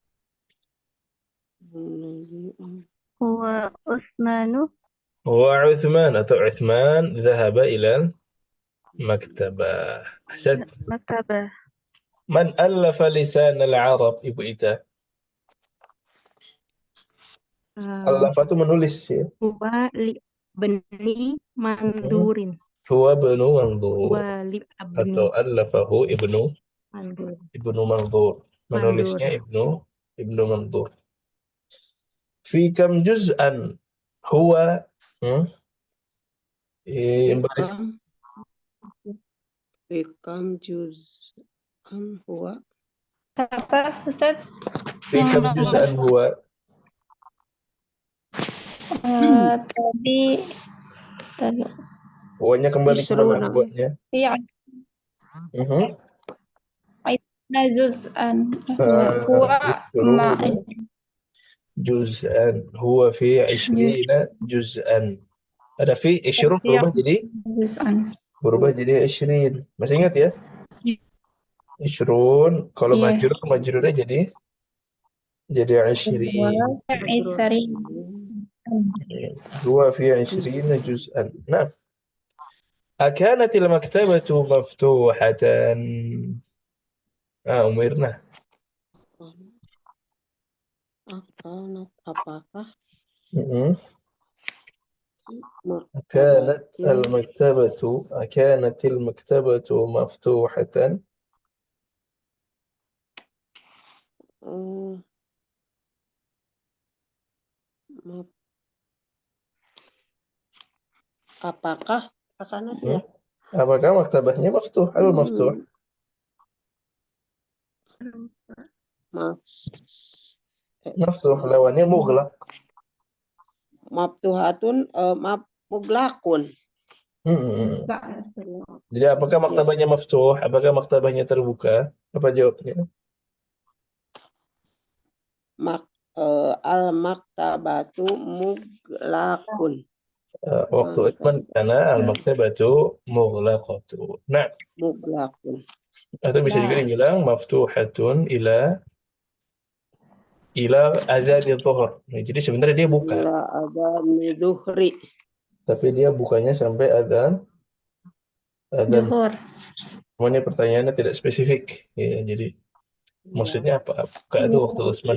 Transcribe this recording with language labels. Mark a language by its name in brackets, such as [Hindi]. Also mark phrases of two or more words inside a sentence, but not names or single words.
[Arabic] هو عثمان atau عثمان ذهب إلى المكتبة. أحسنت. من ألف لسان العرب Ibu Ita؟ [Indonesian] ألف itu menulis ya. [Arabic] Bani Mandurin. هو ابن منظور atau ألفه ابن منظور. [Indonesian] Menulisnya ibnu Mandur. [Arabic] في كم جزءا هو في كم جزءا هو. [Indonesian] apa Ustaz? [Arabic] في كم جزءا هو. [Indonesian] Tadi Huwanya kembali ke mana huwanya? iya. Juz'an [Arabic] جزءا هو في 20 جزءا [Indonesian] Ada fi, ishrun berubah jadi ishrin. Masih ingat ya? Ishrun, kalau Iya. majrurnya jadi ishrin. [Arabic] هو في عشرين جزءا. [Indonesian] Nah, [Arabic] أكانت المكتبة مفتوحة؟ أمرنا. [Indonesian] Apakah [Arabic] كانت المكتبة مفتوحة؟ [Indonesian] apakah akan ya? Apakah maktabahnya maftuh? [Arabic] Al-maftuh. [Indonesian] Maftuh lawannya mughlaq. [Arabic] مفتوحة مغلق. [Indonesian] Jadi apakah maktabahnya maftuh? Apakah maktabahnya terbuka? Apa jawabnya? [Arabic] المكتبة مغلق. Waktu Utsman كان المكتبة مغلقة. [Indonesian] Nah, [Arabic] Muglaqun. [Indonesian] atau bisa juga dibilang [Arabic] مفتوحة إلى أذان الظهر. [Indonesian] Nah, jadi sebenarnya dia buka. [Arabic] إلى أذان الظهر. [Indonesian] Tapi dia bukanya sampai azan Zuhur. Ini pertanyaannya tidak spesifik. Ya, jadi maksudnya apa? Buka itu waktu Utsman